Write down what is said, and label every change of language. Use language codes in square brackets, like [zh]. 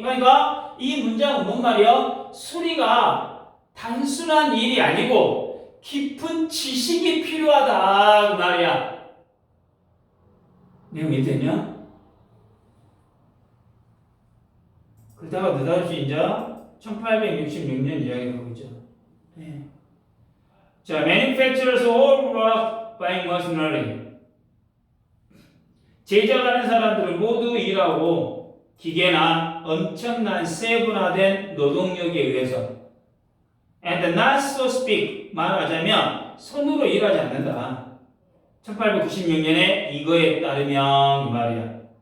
[ko] 그러니까 이 문장은 뭔 말이야? 수리가 단순한 일이 아니고 깊은 지식이 필요하다 그 말이야. 내용 이해됐냐? 그러다가 느닷없이 이제 1866년 이야기를 하고 있죠. 네. [en] 자, manufacturers all work by machinery. [ko] 제작하는 사람들은 모두 일하고 기계나 엄청난 세분화된 노동력에 의해서 [en] and not so speak [ko] 말하자면 손으로 일하지 않는다. 1896년에 이거에 따르면 이 말이야.